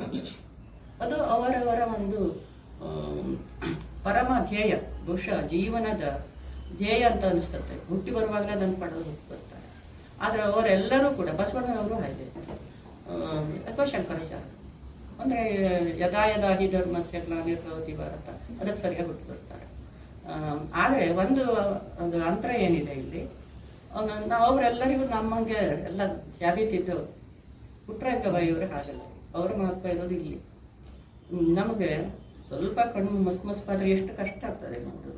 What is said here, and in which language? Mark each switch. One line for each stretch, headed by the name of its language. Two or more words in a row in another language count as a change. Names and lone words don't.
Kannada: ಅದು ಅವರವರ ಒಂದು ಪರಮ ಧ್ಯೇಯ, ಬಹುಶಃ ಜೀವನದ ಧ್ಯೇಯ ಅಂತ ಅನಿಸ್ತದೆ. ಹುಟ್ಟಿ ಬರುವಾಗಲೇ ಅದನ್ನು ಪಡೆದು ಬರ್ತಾರೆ. ಆದರೆ ಅವರೆಲ್ಲರೂ ಕೂಡ ಬಸವಣ್ಣನವರು ಹಾಗೆ, ಅಥವಾ ಶಂಕರಾಚಾರ್ಯ ಅಂದರೆ
Sanskrit: ಯದಾ ಯದಾ ಹಿ ಧರ್ಮಸ್ಯ ಗ್ಲಾನಿರ್ಭವತಿ ಭಾರತ,
Kannada: ಅದಕ್ಕೆ ಸರಿಯಾಗಿ ಹುಟ್ಟು ಬರ್ತಾರೆ. ಆದರೆ ಒಂದು ಅಂತರ ಏನಿದೆ ಇಲ್ಲಿ, ಅವರೆಲ್ಲರಿಗೂ ನಮಗೆ ಎಲ್ಲ ಸಾಬೀತಿದ್ದು. ಪುಟ್ಟರಾಜ ಗವಾಯಿಯವರು ಹಾಗಲ್ಲ, ಅವರ ಮಹತ್ವ ಇರೋದು ಇಲ್ಲಿ. ನಮಗೆ ಸ್ವಲ್ಪ ಕಣ್ಣು ಮಸ್ಪಾದ್ರೆ ಎಷ್ಟು ಕಷ್ಟ ಆಗ್ತದೆ ನೋಡೋದು.